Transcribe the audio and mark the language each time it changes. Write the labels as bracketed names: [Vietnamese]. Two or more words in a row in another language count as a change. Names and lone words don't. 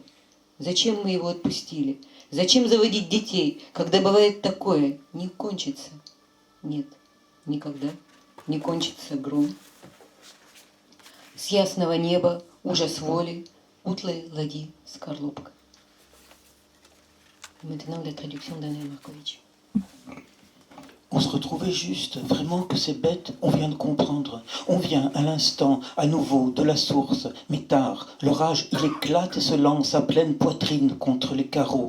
[Russian] Зачем мы его отпустили? Зачем заводить детей, когда бывает такое? Не кончится. Нет, никогда не кончится гром. С ясного неба ужас воли, утлой ладьи скорлупка. [French] Maintenant la traduction d'Anna Markovitch. On se retrouvait juste, vraiment que c'est bête, on vient de comprendre. On vient à l'instant, à nouveau, de la source, mais tard, l'orage, il éclate et se lance à pleine poitrine contre les carreaux.